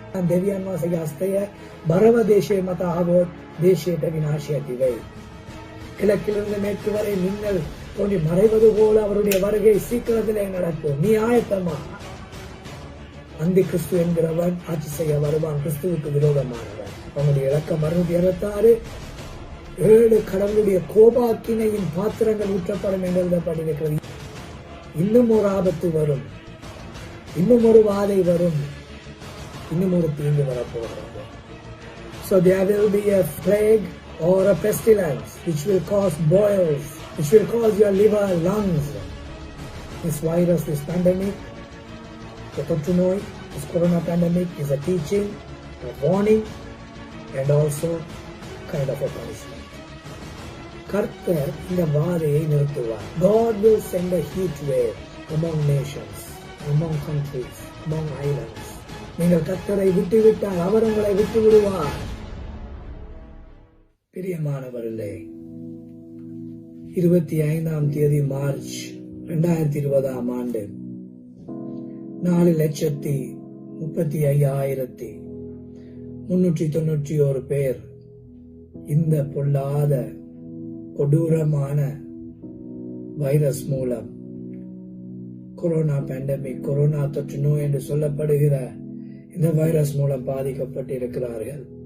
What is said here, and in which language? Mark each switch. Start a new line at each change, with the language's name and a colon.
Sinhala: දෙවියන් වහන්සේගේ හස්තය බරව දේශයේ මත ආවොත් දේශයට විනාශය
Tamil: திவை. கிழக்கிலிருந்து மேற்கு வரை மின்னல் தோன்றி மறைவது போல அவருடைய வருகை சீக்கிரத்திலே நடக்கும். நீ ஆயத்தமா? அந்தி கிறிஸ்து என்கிறவன் ஆட்சி செய்ய வருவான், கிறிஸ்துவுக்கு விரோதமானவன். அவனுடைய இலக்கம் 666. 7 கடவுளுடைய கோபாக்கினையின் பாத்திரங்கள் ஊற்றப்படும் என்று எழுதப்பட்டிருக்கிறது. இன்னும் ஒரு ஆபத்து வரும், இன்னும் ஒரு வாதை வரும், இன்னும் ஒரு தீங்கு வரப்போகிறது.
English: So there will be a plague or a pestilence which will cause boils, which will cause your liver, lungs. This virus, this pandemic, the
Tamil: தொற்று நோய்,
English: this corona pandemic is a teaching, a warning, and also kind of a punishment.
Tamil: கர்த்தர் இந்த வாதையை நிறுத்துவார்.
English: God will send a heat wave among nations, among countries, among islands.
Tamil: நீங்கள் கர்த்தரை விட்டுவிட்டால் அவர் உங்களை விட்டு விடுவார். பிரியமானவர்களே, 25ஆம் தேதி மார்ச் 2020ஆம் ஆண்டு 4,35,391 பேர் இந்த பொல்லாத கொடூரமான வைரஸ் மூலம் கொரோனா பேண்டமிக், கொரோனா தொற்று நோய் என்று சொல்லப்படுகிற இந்த வைரஸ் மூலம் பாதிக்கப்பட்டிருக்கிறார்கள்.